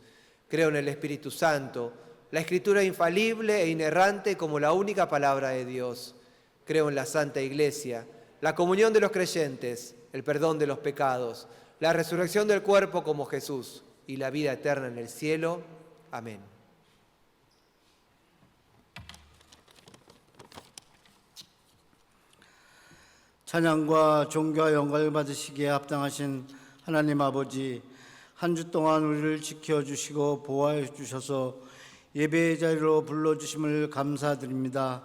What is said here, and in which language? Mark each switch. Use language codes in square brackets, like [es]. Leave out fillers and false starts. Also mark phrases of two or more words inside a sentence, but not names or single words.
[es] Creo en el Espíritu Santo, la Escritura infalible e inerrante como la única palabra de Dios. Creo en la Santa Iglesia, la comunión de los creyentes, el perdón de los pecados, la resurrección del cuerpo como Jesús y la vida eterna en el cielo. Amén. [ko] 찬양과 존귀와 영광을 받으시기에 합당하신 하나님 아버지, 한 주 동안 우리를 지켜주시고 보호해 주셔서 예배의 자리로 불러주심을 감사드립니다.